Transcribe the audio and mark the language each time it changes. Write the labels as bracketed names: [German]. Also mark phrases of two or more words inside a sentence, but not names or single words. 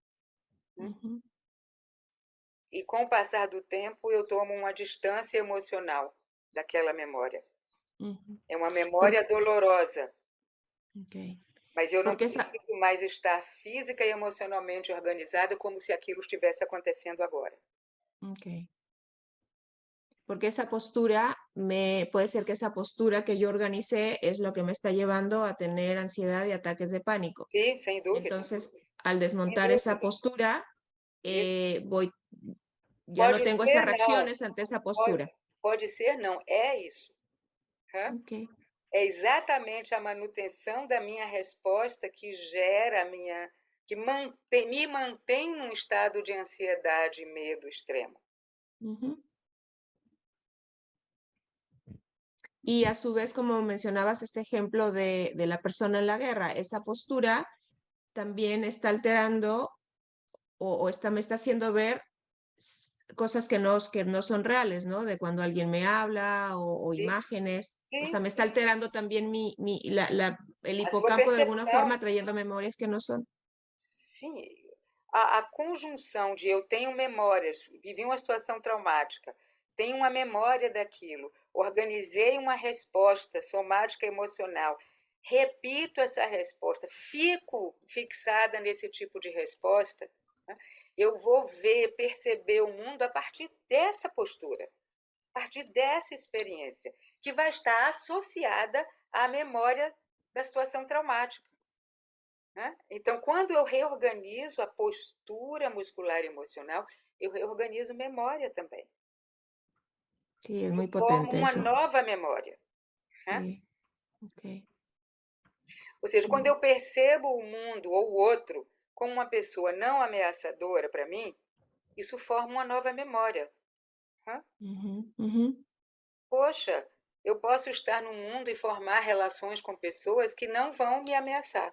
[Portuguese] E com o passar do tempo, eu tomo uma distância emocional daquela memória. É uma memória dolorosa. Okay. Mas eu não preciso mais estar física e emocionalmente organizada como se aquilo estivesse acontecendo agora. Okay. [Spanish] Porque esa postura, puede ser que esa postura que yo organicé es lo que me está llevando a tener ansiedad y ataques de pánico. Sí, sin duda. Entonces, al desmontar esa postura, ya no tengo ser, esas reacciones ante esa postura. [Portuguese] Pode ser, não. É isso. Okay. É exatamente a manutenção da minha resposta que gera a minha... que me mantém num estado de ansiedade e medo extremo. [Spanish] Y a su vez, como mencionabas este ejemplo de la persona en la guerra, esa postura también está alterando o me está haciendo ver cosas que no son reales, ¿no? De cuando alguien me habla o Sí. imágenes. Sí, o sea, me sí. está alterando también el [Portuguese] A [Spanish] hipocampo [Portuguese] sua [Spanish] de alguna [Portuguese] percepção. [Spanish] forma, trayendo memorias que no son. [Portuguese] Sim, a conjunção de eu tenho memórias, vivi uma situação traumática, tenho uma memória daquilo, organizei uma resposta somática emocional, repito essa resposta, fico fixada nesse tipo de resposta, né? Eu vou ver, perceber o mundo a partir dessa postura, a partir dessa experiência, que vai estar associada à memória da situação traumática. Né? Então, quando eu reorganizo a postura muscular e emocional, eu reorganizo memória também. [Spanish] Sí, es muy [Portuguese] Formo [Spanish] potente [Portuguese] uma [Spanish] eso. [Portuguese] nova memória. Né? [Spanish] Sí. Okay. [Portuguese] Ou seja, quando eu percebo o mundo ou o outro como uma pessoa não ameaçadora para mim, isso forma uma nova memória. Né? Poxa, eu posso estar no mundo e formar relações com pessoas que não vão me ameaçar.